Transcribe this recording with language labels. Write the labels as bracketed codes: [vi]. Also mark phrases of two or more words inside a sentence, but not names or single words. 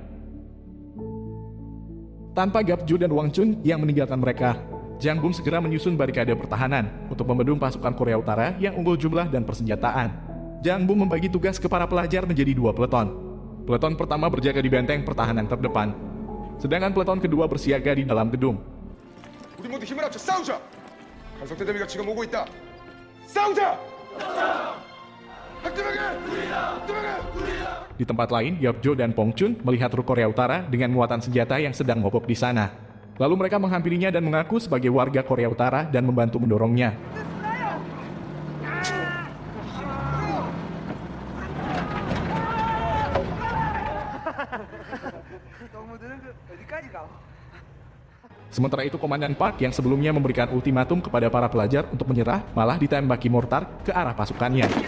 [id] Tanpa Gapjo dan Wang Chun yang meninggalkan mereka, Jang Bum segera menyusun barikade pertahanan untuk membendung pasukan Korea Utara yang unggul jumlah dan persenjataan. Jang Bum membagi tugas ke para peleton menjadi 2 peleton. Peleton pertama berjaga di benteng pertahanan terdepan. Sedangkan peleton kedua bersiaga di dalam gedung. [ko] 우리 모두 힘을 합쳐 싸우자. 간섭대 대비가 지금 오고 있다. 싸우자. [id] Di tempat lain, Yapjo dan Pongchun melihat truk Korea Utara dengan muatan senjata yang sedang mogok di sana. Lalu mereka menghampirinya dan mengaku sebagai warga Korea Utara dan membantu mendorongnya. Sementara itu, Komandan Park yang sebelumnya memberikan ultimatum kepada para pelajar untuk menyerah, malah ditembaki mortar ke arah pasukannya.